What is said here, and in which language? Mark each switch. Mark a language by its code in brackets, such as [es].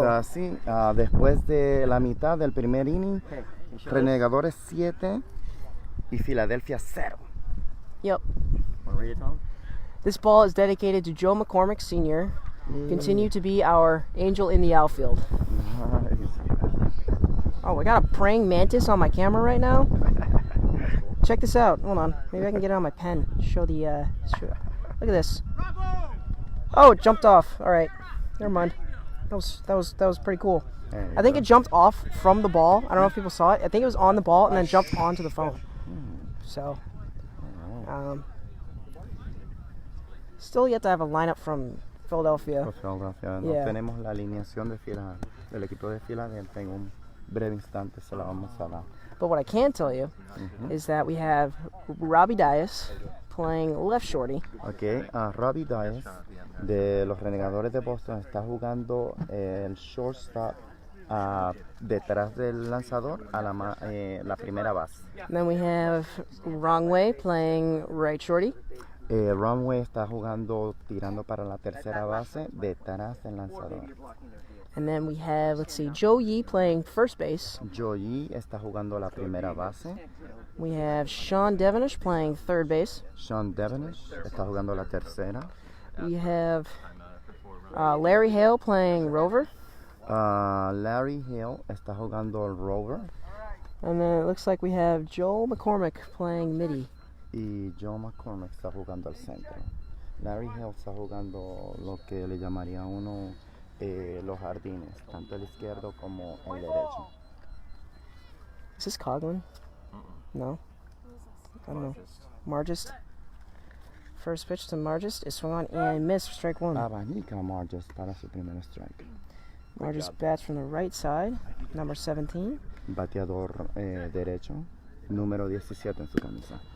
[es] O sea, sí, después de la mitad del primer inning, Renegadores 7 y Filadelfia 0. [en] Yep. Want to read it, Tom? This ball is dedicated to Joe McCormick Sr. Continue to be our angel in the outfield. Oh, I got a praying mantis on my camera right now. Check this out. Hold on. Maybe I can get it on my pen. Show the. Look at this. Oh, it jumped off. All right. Never mind. That was pretty cool. I think it jumped off from the ball. I don't know if people saw it. I think it was on the ball and then jumped onto the phone. So, still yet to have a lineup from Philadelphia. Philadelphia. [es] No [en] Yeah. [es] tenemos la alineación del equipo de Filadelfia. En un breve instante se la vamos a dar. [en] But what I can tell you is that we have Robbie Dias playing left shorty. [es] Ok, Robbie Dias de los Renegadores de Boston está jugando el shortstop detrás del lanzador a la primera base. [en] Then we have Wrongway playing right shorty. [es] Runway está jugando tirando para la tercera base detrás del lanzador. [en] And then we have, let's see, Joe Yee playing first base. [es] Joey está jugando la primera base. [en] We have Sean Devonish playing third base. [es] Sean Devonish está jugando la tercera. [en] We have Larry Hale playing rover. [es] Larry Hill está jugando el rover. [en] And then it looks like we have Joel McCormick playing midi. [es] Y Joe McCormick está jugando al centro. Larry Hill está jugando lo que le llamaría uno los jardines, tanto el izquierdo como el derecho. [en] Is this Coughlin? No? I don't know. Margist. First pitch to Margist is swung on and missed for strike one. [es] Abanica Margis para su primer strike. [en] Margist bats from the right side, number 17. [es] Bateador derecho, número 17 en su camisa.